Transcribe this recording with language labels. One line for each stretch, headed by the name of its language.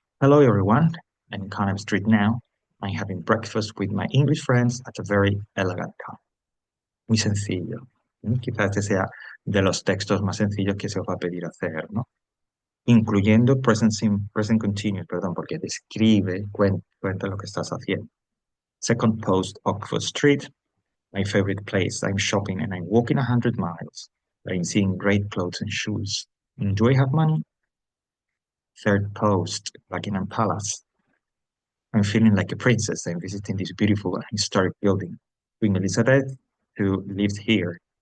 English: Hello everyone, I'm in Carnaby Street now. I'm having breakfast with my English friends at a very elegant cafe.
Spanish: Muy sencillo. Quizás este sea de los textos más sencillos que se os va a pedir hacer, ¿no? Incluyendo present continuous, perdón, porque describe, cuenta lo que estás haciendo.
English: Second post, Oxford Street, my favorite place. I'm shopping and I'm walking 100 miles. I'm seeing great clothes and shoes. Do I have money? Third post, Buckingham Palace. I'm feeling like a princess. I'm visiting this beautiful and historic building. Queen Elizabeth, who lived here.